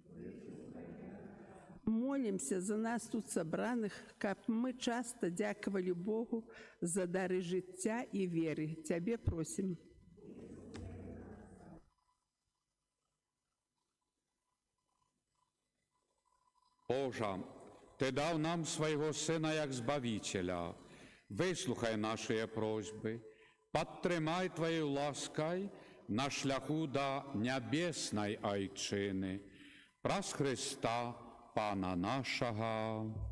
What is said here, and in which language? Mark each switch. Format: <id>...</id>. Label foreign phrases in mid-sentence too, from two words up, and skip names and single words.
<be>Молімся за нас тут сабраных, каб мы часта дзякавалі Богу за дары жыцця і веры. Цябе просім.</be> <uk>Боже, Ты дав нам свого Сина як Збавителя. Вислухай наші просьби, підтримай Твоєю ласкою на шляху до небесної Ойчини.</uk> <be>Праз Христа, Пана нашого.</be>